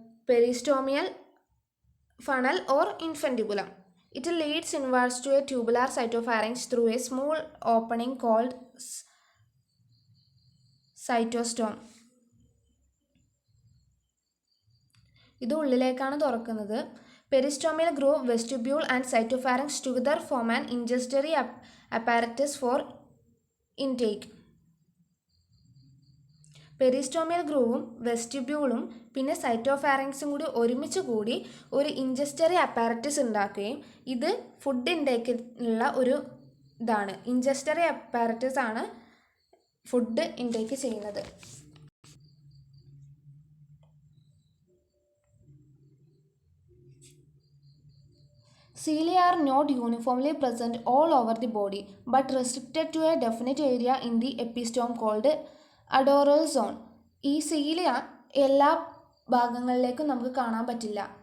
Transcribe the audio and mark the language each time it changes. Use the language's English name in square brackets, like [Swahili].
[English] Peristomial funnel or infundibulum. It leads inwards to a tubular cytopharynx through a small opening called cytostome. [Malayalam] ഇത് ഉള്ളിലേക്കാണ് തുറക്കുന്നത്. [English] Peristomial groove, vestibule and cytopharynx together form an ingestory apparatus for intake. [Malayalam] Peristomial ഗ്രൂവും വെസ്റ്റിബ്യൂളും പിന്നെ സൈറ്റോഫാരങ്സും കൂടി ഒരുമിച്ച് കൂടി ഒരു ഇൻജസ്റ്ററി apparatus ഉണ്ടാക്കുകയും ഇത് food ഇൻടേക്കിനുള്ള ഒരു ഇതാണ്. ഇൻജസ്റ്ററി അപ്പാരറ്റസ് ആണ് ഫുഡ് ഇൻടേക്ക് ചെയ്യുന്നത്. [English] Cilia are not uniformly present all over the body but restricted to a definite area in the epistome called adoral zone. [Malayalam] ഈ സീലിയ എല്ലാ ഭാഗങ്ങളിലേക്കും നമുക്ക് കാണാൻ പറ്റില്ല.